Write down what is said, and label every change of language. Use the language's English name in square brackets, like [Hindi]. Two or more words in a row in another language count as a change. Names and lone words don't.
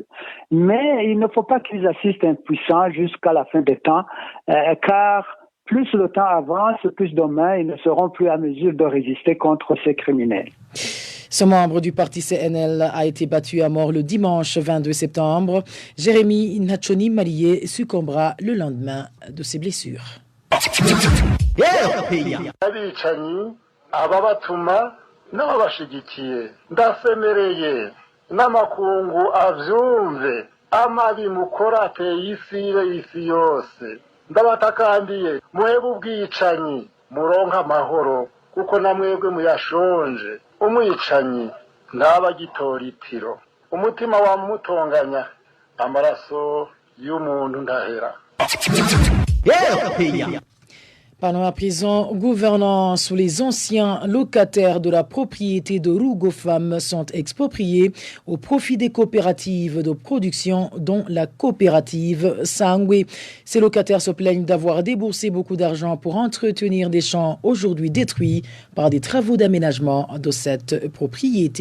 [French] Mais il ne faut pas qu'ils assistent impuissants jusqu'à la fin des temps, car plus le temps avance, plus demain, ils ne seront plus à mesure de résister contre ces criminels. Ce membre du parti CNL a été battu à mort le dimanche 22 septembre. Jérémy Nachoni Malié succombera le lendemain de ses blessures. [Rundi] Abicanyi ababatuma n'abashigikiye ndasemereye n'amakungu avyumve amabi mukora ateye isi yose ndabatakambiye muhebe ubwicanyi muronka amahoro kuko namwebwe muyashonje umwicanyi ntabagitora itiro umutima wamutonganya amaraso y'umuntu ndahera. [French] Pendant la prison, gouvernance où les anciens locataires de la propriété de Rugofam sont expropriés au profit des coopératives de production, dont la coopérative Sangwe. Ces locataires se plaignent d'avoir déboursé beaucoup d'argent pour entretenir des champs aujourd'hui détruits par des travaux d'aménagement de cette propriété.